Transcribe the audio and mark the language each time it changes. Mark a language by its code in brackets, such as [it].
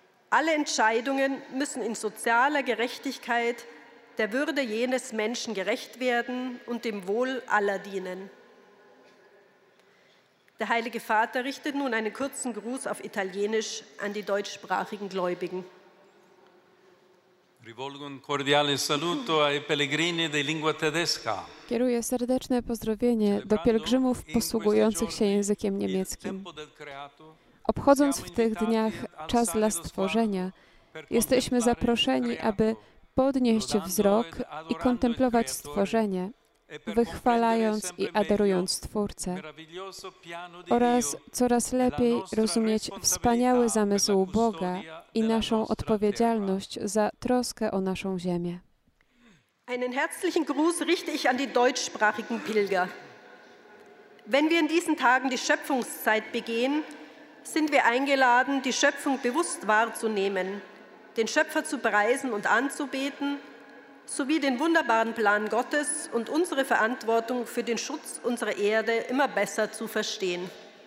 [de] Alle Entscheidungen müssen in sozialer Gerechtigkeit, der Würde jenes Menschen gerecht werden und dem Wohl aller dienen. Der Heilige Vater richtet nun einen kurzen Gruß auf Italienisch an die deutschsprachigen Gläubigen. [it] Rivolgo un cordiale saluto ai pellegrini di lingua tedesca. [pl] Kieruję serdeczne pozdrowienie do pielgrzymów posługujących się językiem niemieckim. Obchodząc w tych dniach czas dla stworzenia, jesteśmy zaproszeni, aby podnieść wzrok i kontemplować stworzenie, wychwalając i adorując Twórcę oraz coraz lepiej rozumieć wspaniały zamysł Boga i naszą odpowiedzialność za troskę o naszą ziemię. [de] Einen herzlichen Gruß richte ich an die deutschsprachigen Pilger. Wenn wir in diesen Tagen die Schöpfungszeit begehen, sind wir eingeladen, die Schöpfung bewusst wahrzunehmen, den Schöpfer zu preisen und anzubeten, sowie den wunderbaren Plan Gottes und unsere Verantwortung für den Schutz unserer Erde immer besser zu verstehen.